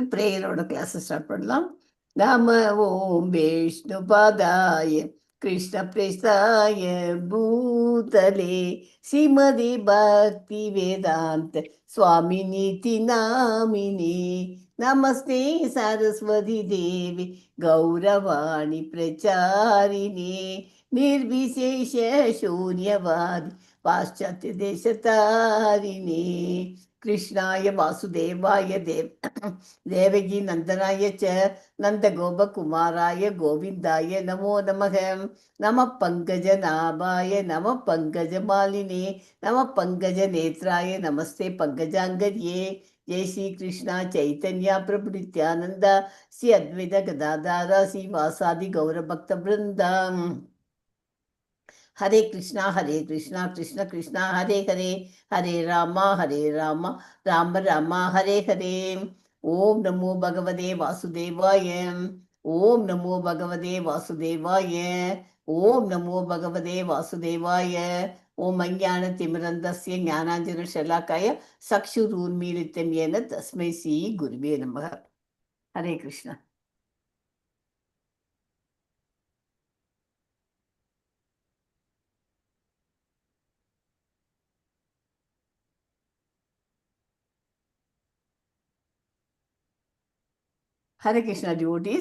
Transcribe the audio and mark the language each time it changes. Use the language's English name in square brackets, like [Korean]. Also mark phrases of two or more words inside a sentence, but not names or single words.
[Tamil] பிரேயரோட கிளாஸ் ஸ்டார்ட் பண்ணலாம். [Sanskrit] நம ஓம் விஷ்ணு பாதாய கிருஷ்ண பிரேஸ்தாய பூதலே ஸ்ரீமதி பக்தி வேதாந்த சுவாமி நீதி நாமினி நமஸ்தே சரஸ்வதி தேவி கௌரவாணி பிரச்சாரிணி निर्विशेष शून्यवादी पाश्चात्य देशतारिणी कृष्णाय वासुदेवाय देवकी नंदनाय च नंद गोपकुमाराय गोविंदाय नमो नमः. नमः पंकजनाभाय नमः पंकजमालिने नमः पंकजनेत्राय नमस्ते पंकजांगर्ये. जय श्री कृष्णा चैतन्य प्रभु नित्यानंद श्री अद्वैत गदाधर श्रीवासादि गौर भक्त वृंदा. हरे कृष्णा कृष्ण कृष्णा हरे हरे हरे राम राम राम हरे हरे. ओम नमो भगवते वासुदेवाय. ओम नमो भगवते वासुदेवाय. ओम नमो भगवते वासुदेवाय. ओम अज्ञानतिमिरन्धस्य ज्ञानाञ्जनशलाकाय चक्षुरुन्मीलितं येन तस्मै श्री गुरुवे नमः. हरे कृष्ण. [Tamil] ஹரே கிருஷ்ணா டிவோட்டீஸ்.